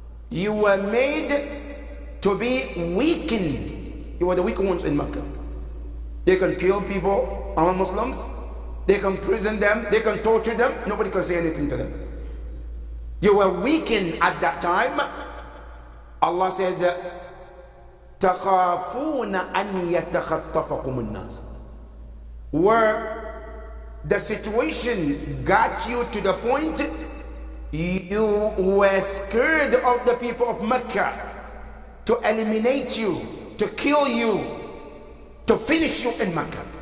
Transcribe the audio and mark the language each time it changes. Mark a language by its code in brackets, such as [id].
[en] You were made to be weakened. You were the weak ones in Mecca. They can kill people among Muslims. They can prison them. They can torture them. Nobody can say anything to them. You were weakened at that time. Allah says, [ar] تَخَافُونَ أَنْ يَتَخَطَّفَكُمُ النَّاسِ. [en] Where the situation got you to the point you were scared of the people of Mecca to eliminate you, to kill you, to finish you in Mecca.